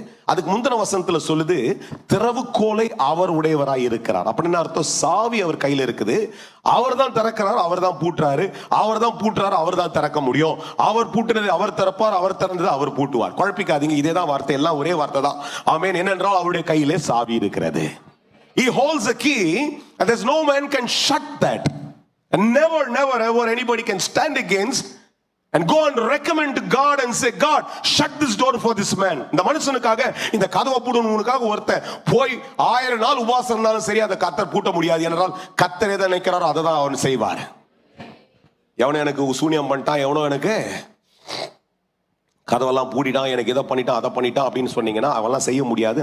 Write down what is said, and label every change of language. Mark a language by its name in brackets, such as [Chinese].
[Tamil] அதுக்கு முந்தின வசனத்துல சொல்லுது, திறவுகோலை அவர் உடையவராய் இருக்கிறார். அப்படின்னு அர்த்தம், சாவி அவர் கையில இருக்குது, அவர் தான் திறக்கிறார், அவர் தான் பூட்டுறாரு, அவர் தான் பூட்டுறாரு, அவர் தான் திறக்க முடியும். அவர் பூட்டுறது அவர் திறப்பார், அவர் திறந்தது அவர் பூட்டுவார். குழப்பிக்காதீங்க, இதே தான் வார்த்தை, எல்லாம் ஒரே வார்த்தை தான். ஆமென். என்னென்றால் அவருடைய கையிலே சாவி இருக்கிறது. [English] He holds the key and there's no man can shut that, and never ever anybody can stand against and go and recommend to God and say, God, shut this door for this man. [Tamil] இந்த மனுஷனுக்காக இந்த கதவை பூட்டணும்னுக்காக ஒருத்தன் போய் 1000 நாள் உபவாசம் இருந்தாலும் சரி அதை கர்த்தர் பூட்ட முடியாது. என்றால் கர்த்தர் எதை நினைக்கிறாரோ அதை தான் அவன் செய்வார். எவனோ எனக்கு சூனியம் பண்ணிட்டான், எவனோ எனக்கு கதவெல்லாம் பூட்டிட்டான், எனக்கு இதை பண்ணிட்டான் அதை பண்ணிட்டான் அப்படின்னு சொன்னீங்கன்னா அவெல்லாம் செய்ய முடியாது.